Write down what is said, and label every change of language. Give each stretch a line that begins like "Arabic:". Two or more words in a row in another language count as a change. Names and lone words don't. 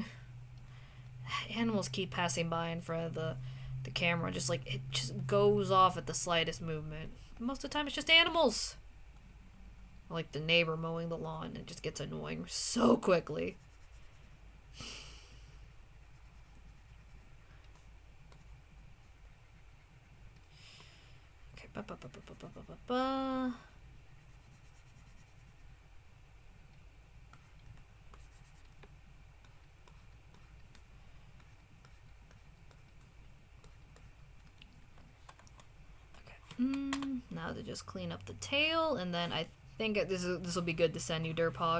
English: Animals keep passing by in front of the camera, just like it just goes off at the slightest movement. Most of the time, it's just animals. Like the neighbor mowing the lawn, it just gets annoying so quickly. Okay, ba ba ba ba ba ba ba ba. Now to just clean up the tail, and then I think this will be good to send you, Derpog.